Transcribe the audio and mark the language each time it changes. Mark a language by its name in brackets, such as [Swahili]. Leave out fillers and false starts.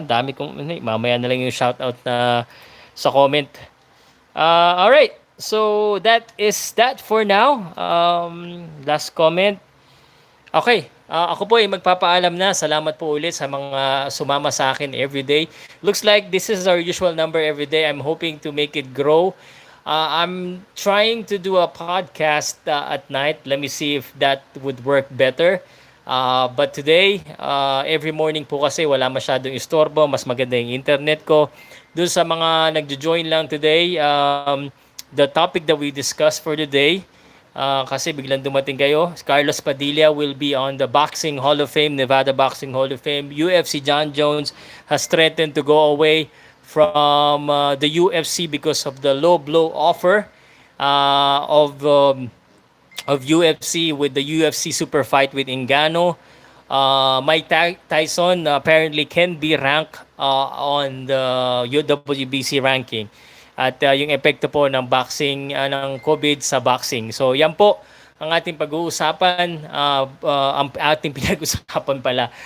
[Filipino] Dami kong mamaya na lang yung shoutout na sa comment. Alright. [English] So, that is that for now. Last comment. Okay. [Filipino] Ako po ay magpapaalam na. Salamat po ulit sa mga sumama sa akin everyday. [English] Looks like this is our usual number everyday. I'm hoping to make it grow. I'm trying to do a podcast at night. Let me see if that would work better. But today, every morning [Filipino] po kasi wala masyadong istorbo. Mas maganda yung internet ko. Doon sa mga nagjo-join lang [English] today, the topic that we discussed for the day, [Filipino] kasi biglang dumating kayo. [English] Carlos Padilla will be on the Boxing Hall of Fame, Nevada Boxing Hall of Fame. UFC Jon Jones has threatened to go away from the UFC because of the low blow offer of UFC with the UFC super fight with Ngannou. Mike Tyson apparently can be ranked on the WBC ranking. [Filipino] At yung epekto po ng boxing, ng COVID sa boxing. So yan po ang ating pag-uusapan, ang ating pinag-usapan pala.